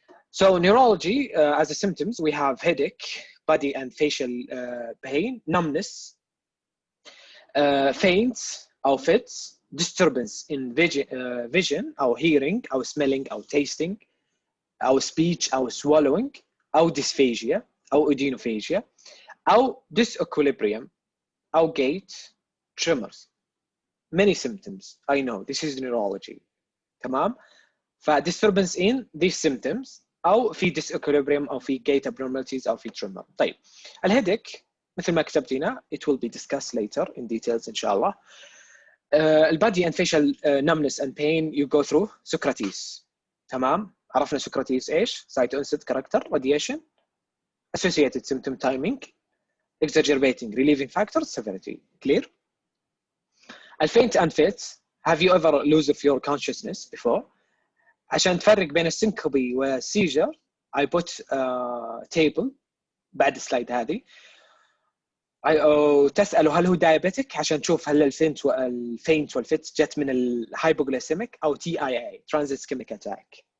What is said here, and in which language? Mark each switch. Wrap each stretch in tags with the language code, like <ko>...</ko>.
<en>So neurology, as a symptoms, we have headache, body and facial pain, numbness, faints</en> <ar>أو</ar> <en>fits, disturbance in vision أو hearing أو smelling أو tasting أو speech أو swallowing أو dysphagia أو odynophagia أو disequilibrium أو gait, tremors. Many symptoms. I know this is neurology.</en> <ar>تمام. ف</ar> <en>disturbance in these symptoms</en> <ar>أو في</ar> <en>disequilibrium أو في gait abnormalities أو في tremor.</en> <ar>طيب الهيدك مثل ما كتبت هنا</ar> <en>it will be discussed later in details</en> <ar>إن شاء الله.</ar> <en>البادي and facial numbness and pain you go through سكرتيس.</en> <ar>تمام. عرفنا سكرتيس إيش؟</ar> <en>site onset character radiation associated symptom timing exacerbating relieving factors severity. Clear?</en> <ar>الفينت</ar> <en>and fits have you ever lose of your consciousness before؟</en> <ar>عشان تفرق بين السنكوبي والسيجر</ar> <en>I put table</en> <ar>بعد السلايد هذه تسأله هل هو diabetic عشان تشوف هل الفينت والفيت جت من الهايبوغليسيميك أو TIA transit ischemic attack.</ar>